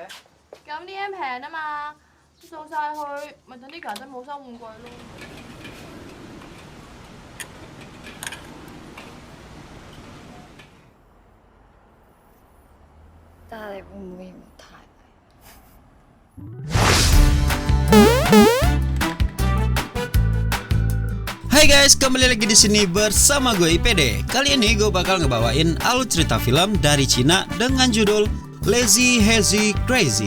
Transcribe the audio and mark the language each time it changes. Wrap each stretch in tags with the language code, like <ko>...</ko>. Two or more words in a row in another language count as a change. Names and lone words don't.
<yue>咁啲 M 平啊嘛，掃晒去，咪等啲家姐冇收玩具咯。但係你會唔會嫌我太</yue> <id>Hai guys, kembali lagi di sini bersama gue IPD. Kali ini gue bakal ngebawain alur cerita film dari Cina dengan judul Lazy Hazy Crazy.</id>